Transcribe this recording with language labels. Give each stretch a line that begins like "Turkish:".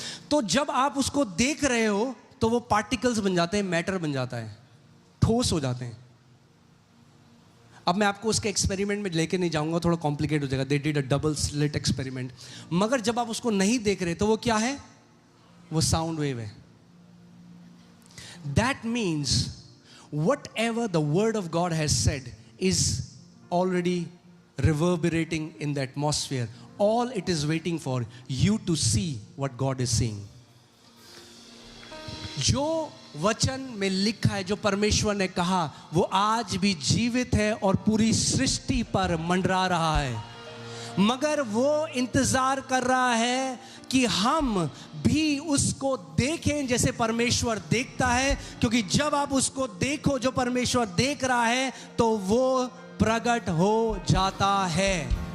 Hindi: तो जब आप उसको देख रहे हो तो वो पार्टिकल्स बन जाते हैं, मैटर बन जाता है, ठोस हो जाते हैं। अब मैं आपको उसके एक्सपेरिमेंट में लेके नहीं जाऊंगा, थोड़ा कॉम्प्लिकेट हो जाएगा।
English: They did a double slit experiment.
Hindi: मगर जब आप उसको नहीं देख रहे तो वो क्या है? वो साउंड वेव है।
English: That means whatever the word of God has said is already reverberating in the atmosphere. All it is waiting for you to see what God is seeing.
Hindi: जो वचन में लिखा है, जो परमेश्वर ने कहा, वो आज भी जीवित है और पूरी सृष्टि पर मंडरा रहा है। मगर वो इंतजार कर रहा है कि हम भी उसको देखें जैसे परमेश्वर देखता है, क्योंकि जब आप उसको देखो जो परमेश्वर देख रहा है तो वो प्रकट हो जाता है।